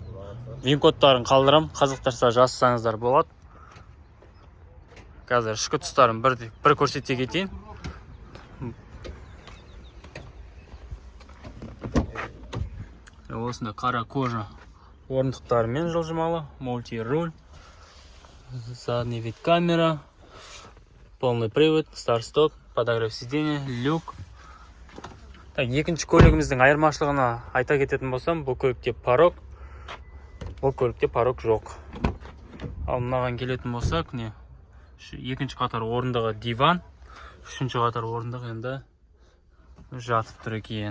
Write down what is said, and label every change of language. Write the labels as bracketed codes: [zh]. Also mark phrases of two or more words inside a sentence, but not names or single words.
[kk] Вин-кодтарын қалдырам, қызықтырса жазсаңыздар болады. Қазір ішкі тұстарын бір көрсете кетейін. Осында қара кожа орындықтарымен жылжымалы, [ru] мульти-руль, задний вид камера, полный привод, старт-стоп, подогрев сиденья, люк. [kk] Екінші көлігіміздің айырмашылығына айта кететін болсам, бұл көлікте парок жоқ. Ал мынаған келетін болсақ, екінші қатар орындығы диван, үшінші қатар орындығы енді жатып тұр екен.